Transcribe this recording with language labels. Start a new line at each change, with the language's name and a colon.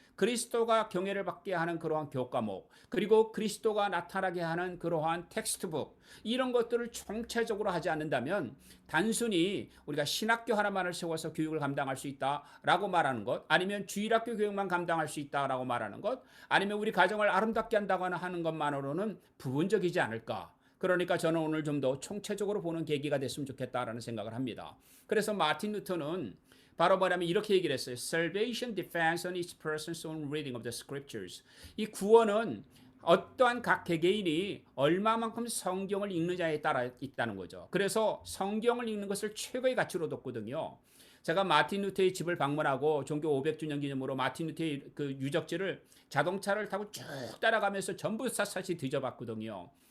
Korean: 그리스도가 경애를 받게 하는 그러한 교과목, 그리고 그리스도가 나타나게 하는 그러한 텍스트북 이런 것들을 총체적으로 하지 않는다면 단순히 우리가 신학교 하나만을 세워서 교육을 감당할 수 있다라고 말하는 것, 아니면 주일학교 교육만 감당할 수 있다라고 말하는 것, 아니면 우리 가정을 아름답게 한다고 하는 것만으로는 부분적이지 않을까. 그러니까 저는 오늘 좀 더 총체적으로 보는 계기가 됐으면 좋겠다라는 생각을 합니다. 그래서 마틴 루터는 바로 뭐냐면 이렇게 얘기를 했어요.
English: Salvation depends on each person's own reading of the scriptures.
Korean: 이 구원은 어떠한 각 개개인이 얼마만큼 성경을 읽느냐에 따라 있다는 거죠. 그래서 성경을 읽는 것을 최고의 가치로 뒀거든요. 제가 마틴 루터의 집을 방문하고 종교 500주년 기념으로 마틴 루터의 그 유적지를 자동차를 타고 쭉 따라가면서 전부 샅샅이 뒤져봤거든요.